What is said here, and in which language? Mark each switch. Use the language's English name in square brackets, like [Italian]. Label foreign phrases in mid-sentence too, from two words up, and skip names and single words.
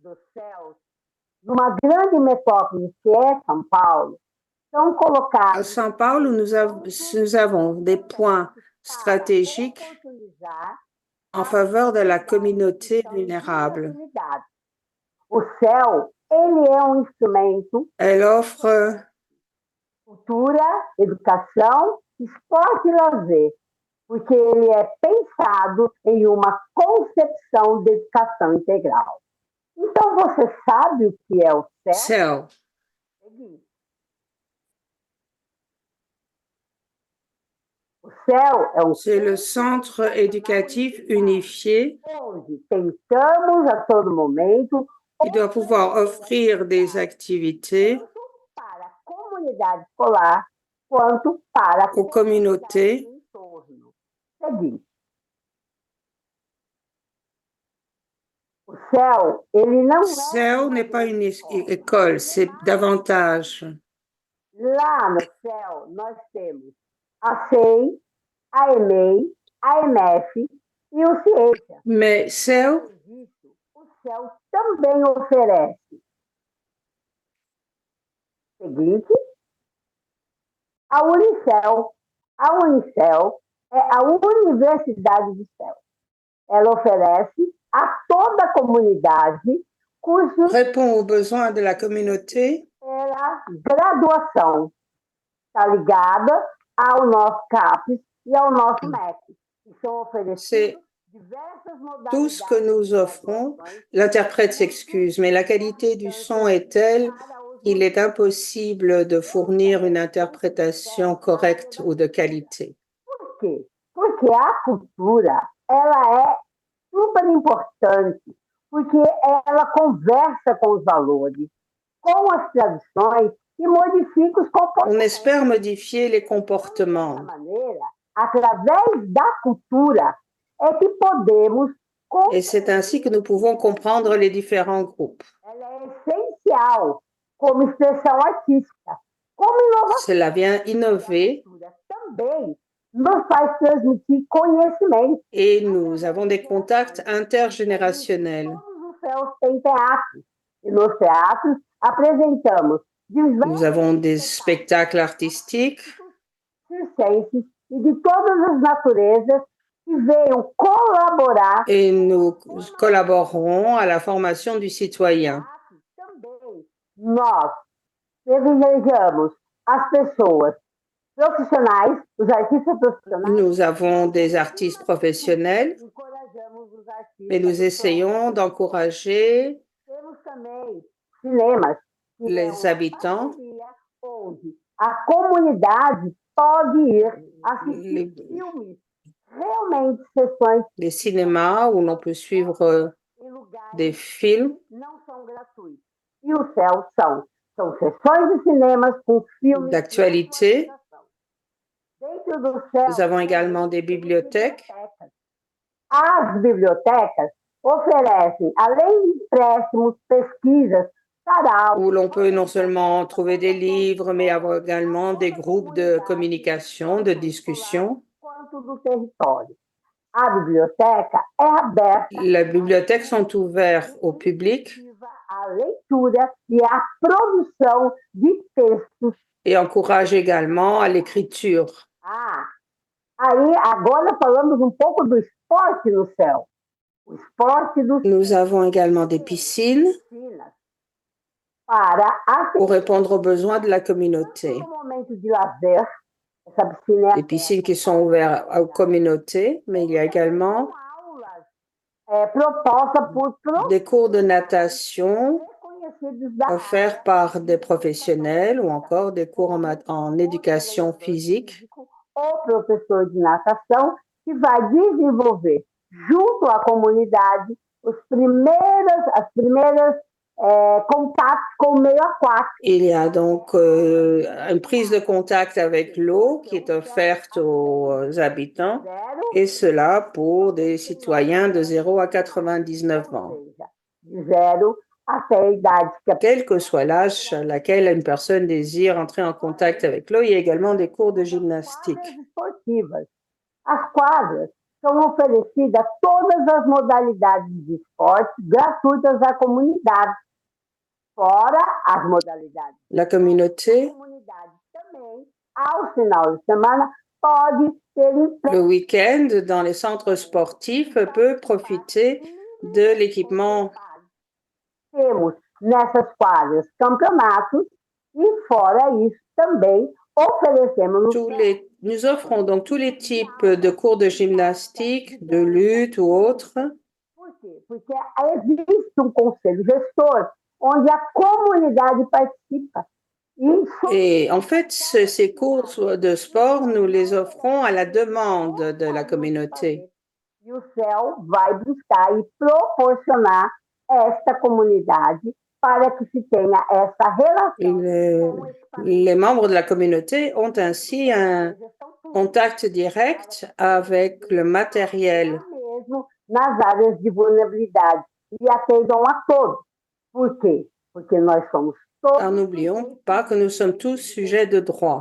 [French] À São Paulo, nous avons des points stratégiques en faveur de la communauté vulnérable. Elle offre [Portuguese] cultura, educação, esporte e lazer, porque ele é pensado em uma concepção de educação integral. Então, você sabe o que é o CEL? O CEL é [French] C'est le Centre éducatif unifié [Portuguese] onde tentamos a todo momento [French] qui doit pouvoir offrir des activités [Portuguese] para a comunidade escolar quanto para a [French] aux communautés [Portuguese] entorno. Seguinte. O CEL, ele não [French] CEL n'est pas une école, c'est davantage. [Portuguese] Lá no CEL, nós temos a SEI, a EMEI, a EMF e o Ciência. [French] Mais CEL, [Portuguese] o CEL também oferece o seguinte, a Unicel. A Unicel é a Universidade do CEL. Ela oferece a toda a comunidade cursos [French] répond aux besoins de la communauté. [Portuguese] Pela graduação. Está ligada ao nosso CAPES e ao nosso MEC. Que são oferecidos diversas modalidades. [French] Tout ce que nous offrons, l'interprète s'excuse, mais la qualité du son est telle qu'il est impossible de fournir une interprétation correcte ou de qualité. [Portuguese] Por quê? Porque a cultura, ela é super importante, porque ela conversa com os valores, com as tradições e modifica os comportamentos. [French] On espère modifier les comportements. [Portuguese] Dessa maneira, através da cultura, é que podemos... [French] Et c'est ainsi que nous pouvons comprendre les différents groupes. [Portuguese] Ela é essencial como expressão artística, como inovação. [French] Cela vient innover [Portuguese] Também nos faz transmitir conhecimento. [French] Et nous avons des contacts intergénérationnels. [Portuguese] Todos os céus têm teatros, e nos teatros apresentamos [French] Nous avons des spectacles artistiques [Portuguese] circenses e de todas as naturezas que venham colaborar [French] et nous collaborons à la formation du citoyen. [Portuguese] também. Nós privilegiamos as pessoas profissionais, os artistas profissionais, [French] Nous avons des artistes professionnels, [Portuguese] encorajamos os artistas. [French] mais nous essayons d'encourager [Portuguese] Temos também cinemas que [French] les [Portuguese] é uma [French] habitants, [Portuguese] parceria onde a comunidade pode ir assistir [French] les, [Portuguese] filmes, realmente sessões [French] les cinémas où l'on peut suivre [Portuguese] em lugares [French] des films [Portuguese] que não são gratuitos. E o céu são sessões de cinemas com filmes [French] d'actualité. [Portuguese] Dentro do céu, [French] Nous avons également des bibliothèques. [Portuguese] As bibliotecas oferecem, além de empréstimos, pesquisas, saraus, [French] Où l'on peut non seulement trouver des livres, mais avoir également des groupes de communication, de discussion. [Portuguese] quanto do território. A biblioteca é aberta [French] Les bibliothèques sont ouvertes au public [Portuguese] à leitura e à produção de textos. [French] et encouragent également à l'écriture. [Portuguese] Ah, aí agora falamos um pouco do esporte no céu. O esporte do [French] Nous avons également des piscines [Portuguese] piscinas para [French] pour répondre aux besoins de la communauté. [Portuguese] no momento de lazer. Essa piscina é [French] Des piscines qui sont ouvertes aux communautés, mais il y a également [Portuguese] aulas propostas por [French] des cours de natation [Portuguese] reconhecidos da [French] offerts par des professionnels ou encore des cours en éducation physique. [Portuguese] ou professor de natação que vai desenvolver junto à comunidade as primeiras contatos com o meio aquático. [French] Il y a donc une prise de contact avec l'eau qui est offerte aux habitants, [Portuguese] Zero, [French] et cela pour des citoyens de 0 à 99 ans. [Portuguese] ou seja, de 0 até a idade que a [French] Quel que soit l'âge à laquelle une personne désire entrer en contact avec l'eau, il y a également des cours de gymnastique. [Portuguese] quadras esportivas. As quadras são oferecidas todas as modalidades de esporte gratuitas à comunidade, fora as modalidades. [French] La [Portuguese] A [French] communauté, [Portuguese] comunidade também, ao final de semana, pode ter [French] le week-end, dans les centres sportifs, peut profiter de l'équipement. [Portuguese] Temos nessas quadras campeonatos e, fora isso, também oferecemos [French] Nous offrons donc tous les types de cours de gymnastique, de lutte ou autres. [Portuguese] Por quê? Porque existe conselho gestor onde a comunidade participa. [French] Et en fait, ces cours de sport, nous les offrons à la demande de la communauté. [Portuguese] E o céu vai buscar e proporcionar esta comunidade para que se tenha essa relação. [French] Les membres de la communauté ont ainsi un contact direct avec le matériel. [Portuguese] Mesmo nas áreas de vulnerabilidade e atendam a todos. Por quê? Porque nós somos todos. [French] Car n'oublions pas que nous sommes tous sujets de droit.